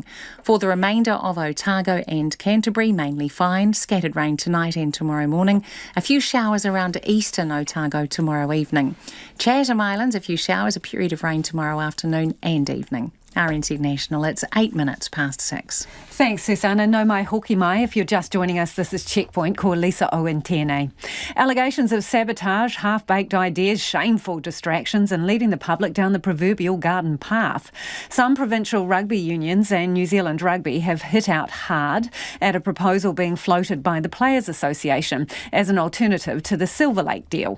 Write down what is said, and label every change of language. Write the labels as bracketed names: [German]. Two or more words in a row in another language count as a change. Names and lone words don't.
[English] For the remainder of Otago and Canterbury, mainly fine, scattered rain tonight and tomorrow morning. A few showers around eastern Otago tomorrow evening. Chatham Islands, a few showers, a period of rain tomorrow afternoon and evening. RNZ National, it's 8 minutes past 6. [Māori] Thanks, Susanna. No mai hoki mai. [English] If you're just joining us, this is Checkpoint. [Māori] Ko Lisa Owen tēnei. [English] Allegations of sabotage, half-baked ideas, shameful distractions and leading the public down the proverbial garden path. Some provincial rugby unions and New Zealand Rugby have hit out hard at a proposal being floated by the Players Association as an alternative to the Silver Lake deal.